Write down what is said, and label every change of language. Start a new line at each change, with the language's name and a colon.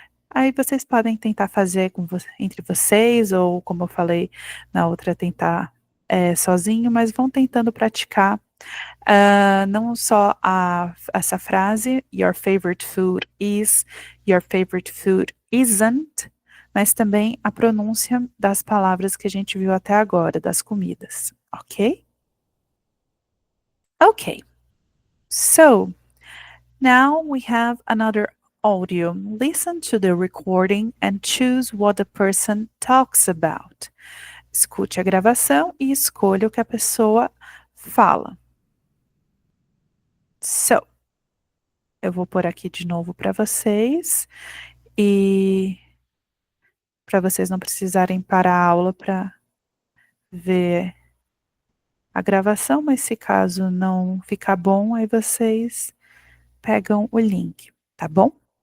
Portuguese: Aí vocês podem tentar fazer entre vocês, ou como eu falei na outra, tentar sozinho, mas vão tentando praticar não só essa frase,
English: your favorite food is, your favorite food isn't,
Portuguese: mas também a pronúncia das palavras que a gente viu até agora, das comidas, ok?
English: Okay, so now we have another audio. Listen to the recording and choose what the person talks about.
Portuguese: Escute a gravação e escolha o que a pessoa fala. So, eu vou pôr aqui de novo para vocês e para vocês não precisarem parar a aula para ver a gravação, mas se caso não ficar bom, aí vocês pegam o link, tá bom?